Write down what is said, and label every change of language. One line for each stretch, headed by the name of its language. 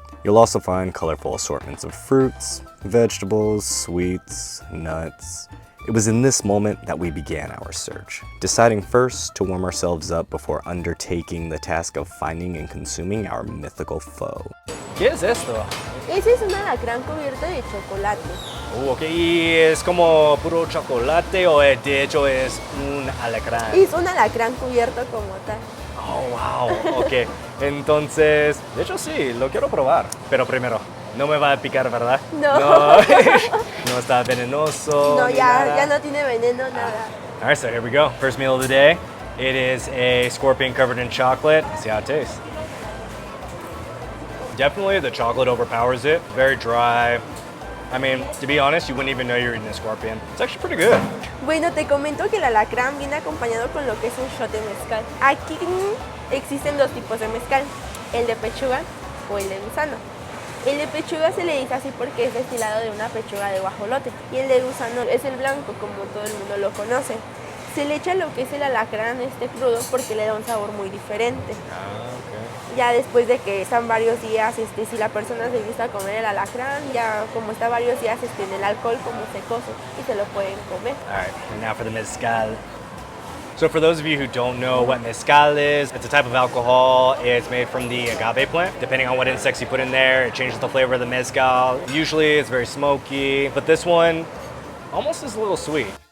English: You'll also find colorful assortments of fruits, vegetables, sweets, nuts. It was in this moment that we began our search, deciding first to warm ourselves up before undertaking the task of finding and consuming our mythical foe.
Spanish: ¿Qué es esto? Ese es un alacrán cubierto de chocolate. Ok, ¿y es como puro chocolate o de hecho es un alacrán? Es un alacrán cubierto como tal.
English: Oh, wow, ok.
Spanish: Entonces, de hecho sí, lo quiero probar. Pero primero, no me va a picar, ¿verdad? No. No, no está venenoso. No, ni ya, nada. ya no tiene veneno, nada.
English: All right, so here we go. First meal of the day. It is a scorpion covered in chocolate. Let's see how it tastes. Definitely the chocolate overpowers it. Very dry. I mean, to be honest, you wouldn't even know you're eating a scorpion. It's actually pretty good.
Spanish: Bueno, te comento que el alacrán viene acompañado con lo que es un shot de mezcal. Aquí existen dos tipos de mezcal, el de pechuga o el de gusano. El de pechuga se le dice así porque es destilado de una pechuga de guajolote, y el de gusano es el blanco, como todo el mundo lo conoce. Se le echa lo que es el alacrán crudo porque le da un sabor muy diferente. Ya después de que están varios días, si la persona se gusta comer el alacrán, ya como está varios días en el alcohol como secoso y se lo pueden comer.
English: All right, and now for the mezcal. So for those of you who don't know what mezcal is, it's a type of alcohol. It's made from the agave plant. Depending on what insects you put in there, it changes the flavor of the mezcal. Usually it's very smoky, but this one almost is a little sweet.